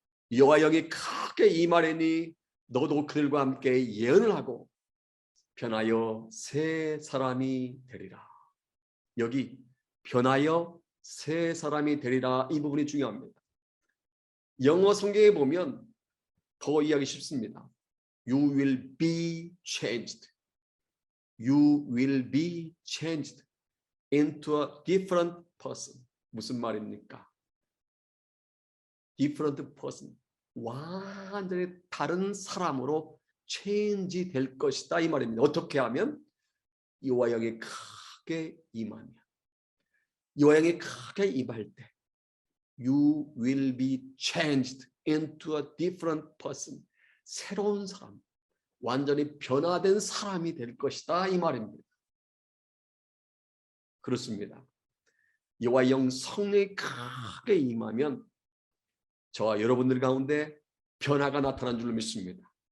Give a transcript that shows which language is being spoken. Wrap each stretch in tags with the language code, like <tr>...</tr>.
<ko>여호와 영이 크게 임하리니 너도 그들과 함께 예언을 하고 변하여 새 사람이 되리라. 여기 변하여 새 사람이 되리라, 이 부분이 중요합니다. 영어 성경에 보면 더 이해하기 쉽습니다.</ko> <en>You will be changed. You will be changed into a different person.</en> <ko>무슨 말입니까?</ko> <en>different person.</en> <ko>완전히 다른 사람으로 change 될 것이다 이 말입니다. 어떻게 하면? 여호와 영이 크게 임하면. 여호와 영이 크게 임할 때</ko> <en>You will be changed into a different person.</en> <ko>새로운 사람, 완전히 변화된 사람이 될 것이다 이 말입니다. 그렇습니다. 여호와 영 성령이 크게 임하면 저와 여러분들 가운데 변화가 나타난 줄로 믿습니다.</ko>